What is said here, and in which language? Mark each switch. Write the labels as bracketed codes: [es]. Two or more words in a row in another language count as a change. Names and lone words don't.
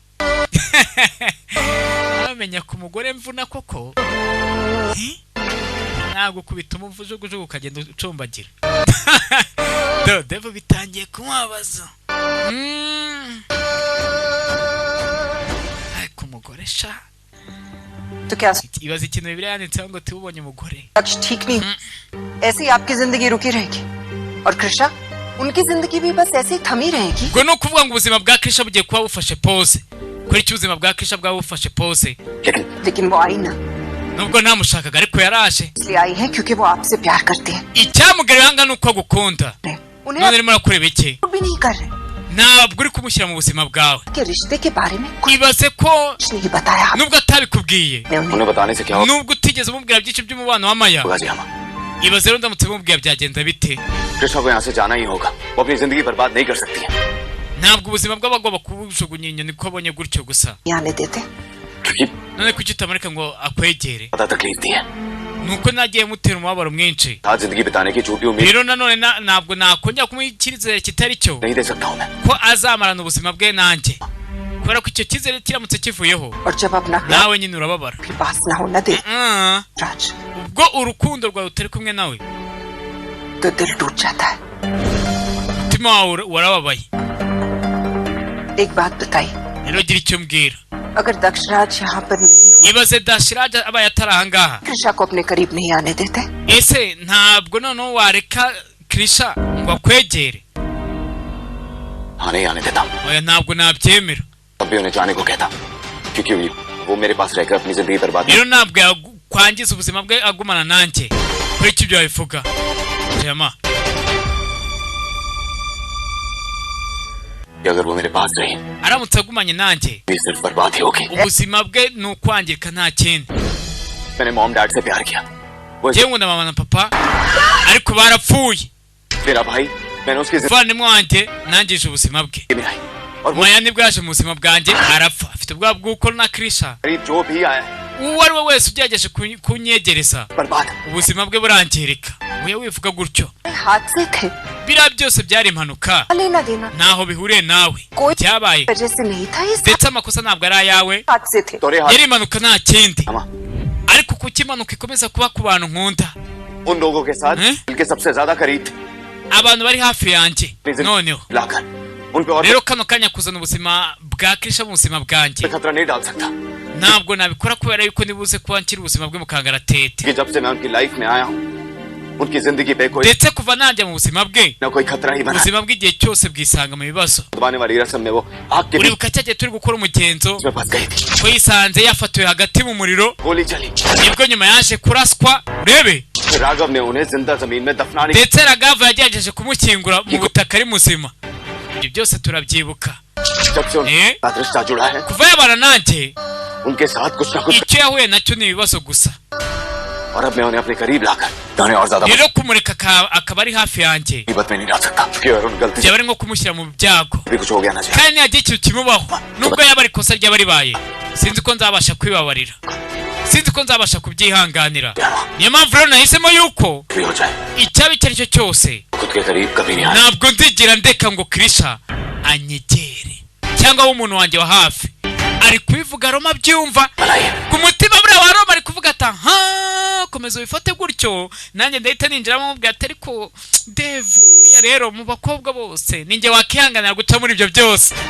[rw] bamenya ku mugore mvuna koko ntabwo kubita umujugujugu ukagenda ucumbagira. Dave bitangiye kumwabaza. ariko umugore sha [hi] तो क्या [rw] ibaza ikintu bibiri yanditseho ngo tubonye umugore. [hi] लक्ष्य ठीक नहीं, ऐसी आपकी जिंदगी रुकी रहेगी और कृष्णा उनकी जिंदगी भी बस ऐसे ही थमी रहेगी. [rw] ubwo no kuvuga ngo ubuzima bwa Krisha bugiye kuba bufashe pause. kuri iki ubuzima bwa Krisha bwaba bufashe pause. [hi] लेकिन वो आई ना, [rw] nubwo namushakaga ariko yaraje. [hi] इसलिए आई है क्योंकि वो आपसे प्यार करते हैं. [rw] icyamugarira hanga nuko agukunda. [hi] उन्हें [rw] none arimo arakureba iki? [hi] भी नहीं कर रहे [rw] ntabwo uri kumushyira mu buzima bwawe. [hi] के रिश्ते के बारे में कुछ [rw] ibaze ko [hi] नहीं बताया. [rw] nubwo atabikubwiye, [hi] उन्हें बताने से क्या होगा? [rw] nubwo utigeze umubwira byinshi by'umubano wa Maya. [hi] होगा जी हम. [rw] ibaze rero ndamutse mubwira byagenda bite? [hi] कृष्णा को यहाँ से जाना ही होगा. वो अपनी जिंदगी बर्बाद नहीं कर सकती है. [rw] ntabwo ubuzima bw'abagomba kubujugunya inyoni ko abonye gutyo gusa. [hi] आने देते. क्योंकि [rw] none kuki utamureka ngo akwegere? [hi] पता तकलीफ दी है. [rw] nuko nagiye mutera umubabaro mwinshi. [hi] साथ जिंदगी बिताने की झूठी उम्मीद [rw] rero nanone ntabwo nakongera kumuha icyizere kitari cyo [hi] नहीं दे सकता हूँ मैं. [rw] ko azamarana ubuzima bwe nanjye, kubera ko icyo cyizere kiramutse kivuyeho [hi] और जब अपना [rw] nawe nyine urababara. [hi] भी पास ना होना दे राज, [rw] ubwo urukundo rwawe utari kumwe nawe [hi] तो दिल टूट जाता है. [rw] umutima wawe warababaye. [hi] एक बात बताई, [rw] rero gira icyo mbwira [hi] अगर दक्षराज यहाँ पर नहीं [rw] ibaze Dashiraj abaye atarahangaha [hi] कृष्णा को अपने करीब नहीं आने देते [rw] ese ntabwo noneho wareka Krisha ngo akwegere [hi] हाँ नहीं आने देता [rw] oya ntabwo nabyemera [hi] तब भी उन्हें जाने को कहता क्योंकि वो मेरे पास रहकर अपनी जिंदगी बर्बाद [rw] rero ntabwo yakwangiza ubuzima bwe agumana nanjye kuri iki byo bivuga jama [hi] अगर वो मेरे पास रही [rw] aramutse agumanye nanjye [hi] ये सिर्फ बर्बाद ही होगी [rw] ubuzima bwe ni ukwangirika nta kindi [hi] मैंने [en] mom dad [hi] से प्यार किया वो [rw] njyewe nkunda mama na papa ariko barapfuye [hi] मेरा भाई मैंने उसकी [rw] umuvandimwe wanjye nangije ubuzima bwe [hi] जिंदगी में आई और वो maya [rw] nibwo yaje mu buzima bwanjye arapfa afite ubwoba bw'uko na Krisha [hi] जो भी आया [rw] uwo ari we wese ugerageje kunyegereza [hi] बर्बाद [rw] ubuzima bwe burangirika uya wivuga gutyo [hi] हाथ से थे [rw] biriya byose byari impanuka [hi] लेना देना [rw] ntaho bihuriye nawe [hi] कोई [rw] byabaye [hi] वजह से नहीं था ये सब [rw] ndetse amakosa ntabwo ari ayawe [hi] हाथ से थे तोरे हाथ [rw] yari impanuka nta kindi [hi] अमा [rw] ariko kuki impanuka ikomeza kuba ku bantu nkunda [hi] उन लोगों के साथ दिल के सबसे ज्यादा करीब थे [rw] abantu bari hafi yanjye noneho [hi] लाकर उन पे और [rw] rero kano kanya kuzana ubuzima bwa Krisha mu buzima bwanjye [hi] खतरा नहीं डाल सकता [rw] ntabwo nabikora kubera yuko nibuze kuba nkiri ubuzima bwe mu kangaratete [hi] कि जब से मैं उनकी लाइफ में आया हूँ उनकी जिंदगी पे कोई [rw] ndetse kuva najya mu buzima bwe [hi] ना कोई खतरा ही बना [rw] ubuzima bw'igihe cyose bwisanga mu bibazo [hi] दबाने वाली रस्म में वो आग के बीच [rw] uribuka cya gihe turi gukora umugenzo [hi] में फंस गई थी [rw] ko yisanze yafatiwe hagati mu muriro [hi] गोली चली [rw] nibwo nyuma yaje kuraswa urebe [hi] फिर राघव ने उन्हें जिंदा जमीन में दफनाने [rw] ndetse Ragava yagerageje kumushyingura mu butaka ari muzima ibyo byose turabyibuka [hi] जब से उनका रिश्ता जुड़ा है [rw] kuva yabana nanjye [hi] उनके साथ कुछ ना कुछ [rw] icyo yahuye nacyo ni ibibazo gusa [hi] और अब मैं उन्हें अपने करीब लाकर उन्हें और ज्यादा [rw] rero kumureka akaba ari hafi yanjye [hi] मुसीबत में नहीं डाल सकता क्योंकि अगर उन गलती [rw] byaba ari nko kumushyira mu byago [hi] से भी कुछ हो गया ना चाहिए [rw] kandi nihagira ikintu kimubaho nubwo yaba ari ikosa ryaba ribaye sinzi ko nzabasha kwibabarira sinzi ko nzabasha kubyihanganira niyo mpamvu rero nahisemo yuko [hi] भी हो जाए [rw] icyaba icyo ari cyo cyose [hi] खुद के करीब कभी नहीं आए [rw] ntabwo nzigera ndeka ngo Krisha anyegere cyangwa abe umuntu wanjye wa hafi ari kubivuga Roma abyumva ku mutima buriya wa Roma ari kuvuga ati aha komeza ubifate gutyo nanjye ndahita ninjiramo mubwira ati ariko Dave uriya rero mu bakobwa bose ninjye wakihanganira guca muri ibyo byose